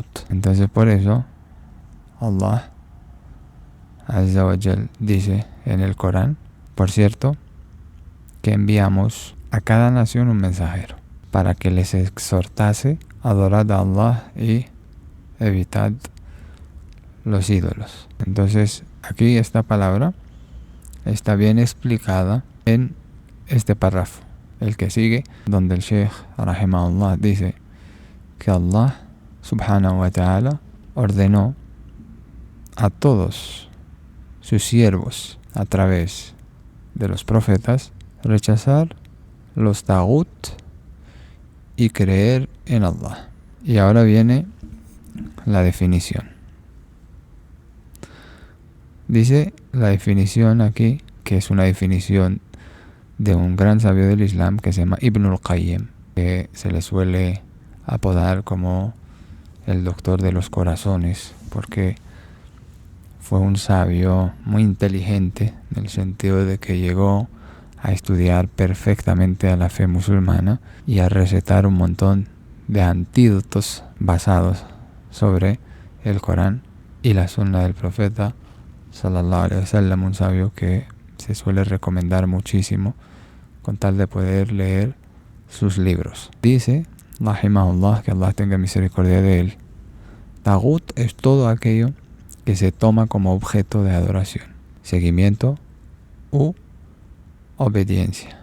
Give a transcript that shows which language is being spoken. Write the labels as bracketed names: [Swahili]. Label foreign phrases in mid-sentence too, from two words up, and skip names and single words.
[Spanish] Entonces por eso [Arabic] الله عز وجل [Spanish] dice en el Corán, por cierto, que enviamos a cada nación un mensajero para que les exhortase a adorar a Allah y evitad los ídolos. Entonces aquí esta palabra está bien explicada en este párrafo, el que sigue, donde el Sheikh rahimahullah dice que [Arabic] الله سبحانه وتعالى [Spanish] ordenó a todos sus siervos a través de los profetas rechazar los tagut y creer en Allah. Y ahora viene la definición. Dice la definición aquí, que es una definición de un gran sabio del Islam que se llama Ibn al-Qayyim, que se le suele apodar como el doctor de los corazones, porque fue un sabio muy inteligente, en el sentido de que llegó a estudiar perfectamente a la fe musulmana y a recetar un montón de antídotos basados sobre el Corán y la sunna del profeta [Arabic] صلى الله عليه وسلم, [Spanish] un sabio que se suele recomendar muchísimo con tal de poder leer sus libros. Dice rahimahullah, que Allah tenga misericordia de él, tagut es todo aquello que se toma como objeto de adoración, seguimiento u obediencia.